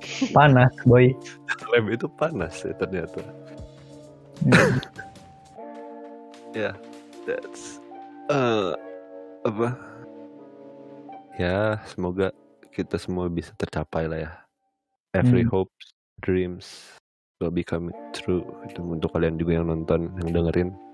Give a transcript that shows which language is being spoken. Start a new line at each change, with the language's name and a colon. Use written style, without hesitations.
Indonesian: Panas boy. Jas lab itu panas ya ternyata. Ya, that's apa? Ya semoga kita semua bisa tercapai lah ya.
English: Every hopes, dreams will become true.
Indonesian: Itu untuk kalian juga yang nonton, yang dengerin.